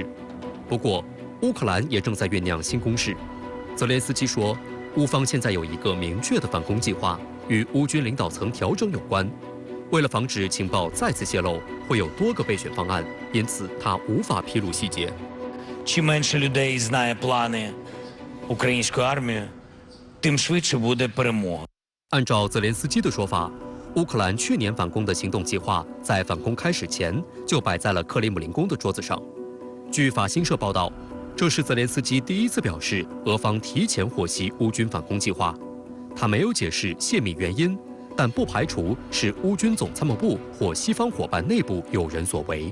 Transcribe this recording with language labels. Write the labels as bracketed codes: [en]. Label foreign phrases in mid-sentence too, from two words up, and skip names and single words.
[zh] 不过，乌克兰也正在酝酿新攻势。泽连斯基说，乌方现在有一个明确的反攻计划，与乌军领导层调整有关。为了防止情报再次泄露，会有多个备选方案，因此他无法披露细节。 [uk] Чим менше людей знає плани української армії, тим швидше буде перемога. [zh] 按照泽连斯基的说法，乌克兰去年反攻的行动计划在反攻开始前就摆在了克里姆林宫的桌子上。据法新社报道，这是泽连斯基第一次表示俄方提前获悉乌军反攻计划。他没有解释泄密原因，但不排除是乌军总参谋部或西方伙伴内部有人所为。